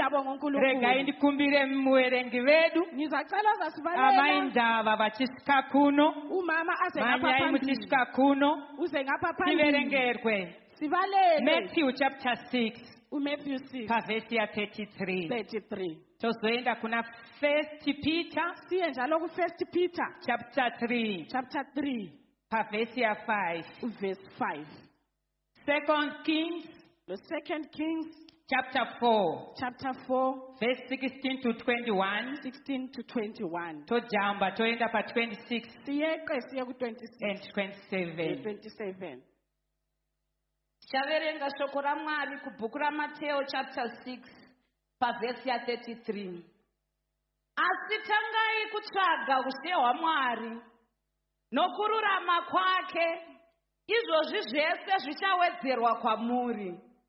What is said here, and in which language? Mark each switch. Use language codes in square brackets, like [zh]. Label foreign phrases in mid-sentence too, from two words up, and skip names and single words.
[sn] Regai ndikumbire muverengi vedu. Amai ndava vachisvika kuno. Manyai muchisvika kuno. Tiverengerwe Matthew chapter 6. Matthew 6. Pavesi ya 33. Tozoenda kuna 1 Peter. [nd] Siye njalo ku 1 Peter [sn] chapter 3. Pavesi ya 5. Verse 5. 2 Kings. The 2 Kings [en] chapter 4. Verse 16 to 21. 16 to 21. [sn] Tojamba toenda pa 26. [nd] Siye ku 26 [en] and 27. 27. [sn] Chaverenga shoko raMwari kubhuku raMateo chapter 6 pavhesi ya 33. Asi tangai kutsvaga ushe hwaMwari nokururama kwake, izvozvi zvese zvichawedzerwa kwamuri.